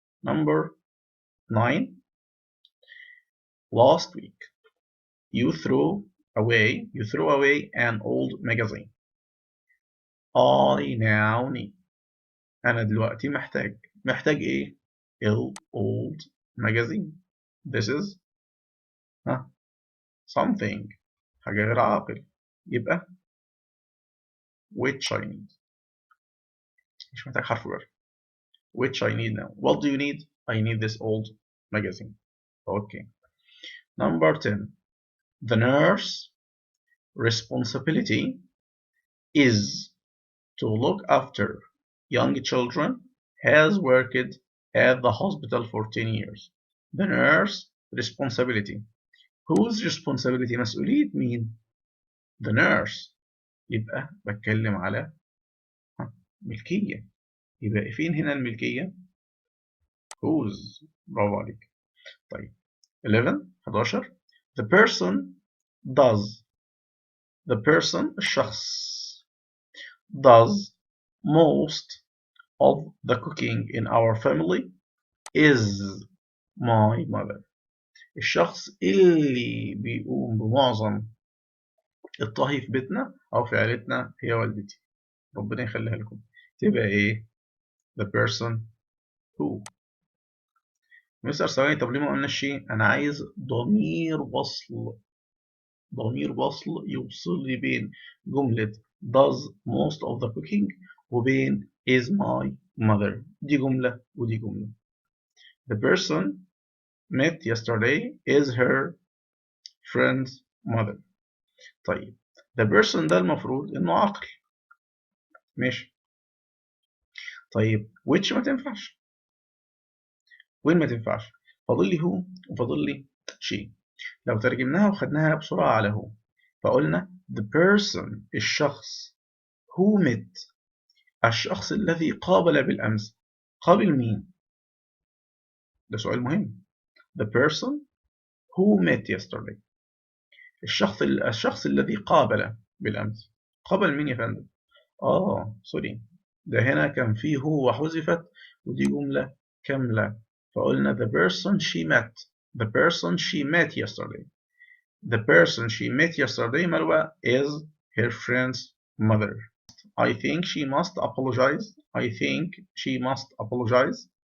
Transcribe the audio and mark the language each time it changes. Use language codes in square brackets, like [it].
[en] number 9 last week you threw away an old magazine. I now need. [ar] أنا دلوقتي محتاج إيه؟ [en] old magazine. This is something، [ar] حاجة غير عاقل. يبقى [en] which I need. [ar] مش محتاج حرف جر. [en] Which I need now. What do you need? I need this old magazine. Okay. Number 10. The nurse responsibility is to look after young children, has worked at the hospital for 10 years. The nurse responsibility. Whose responsibility؟ [ar] مسؤولية مين؟ [en] The nurse. [ar] يبقى بتكلم على ملكية. يبقى فين هنا الملكية؟ whose. برافو عليك. طيب 11. [en] The person does. The person الشخص does most of the cooking in our family is my mother. [ar] الشخص اللي بيقوم بمعظم الطهي في بيتنا أو في عائلتنا هي والدتي. ربنا يخليها لكم. تبقى إيه؟ [en] The person who. [ar] مستر ثواني، طب ليه ما قلناش شيء؟ أنا عايز ضمير وصل. ضمير وصل يوصل لي بين جملة [en] does most of the cooking [ar] وبين [en] is my mother. [ar] دي جملة ودي جملة. [en] The person met yesterday is her friend's mother. [ar] طيب the person ده المفروض إنه عاقل. ماشي. طيب which ما تنفعش. وين ما تنفعش؟ فاضل لي هو وفاضل لي she. لو ترجمناها وخدناها بسرعة على هو فقلنا the person الشخص who met الشخص الذي قابل بالأمس. قابل مين؟ ده سؤال مهم. [en] The person who met yesterday. [ar] الشخص الذي قابل بالأمس. قابل مين يا فندم؟ سوري، ده هنا كان فيه هو وحذفت ودي جملة كاملة فقلنا [en] the person she met. The person she met yesterday. The person she met yesterday مروة is her friend's mother. I think she must apologize. I think she must apologize.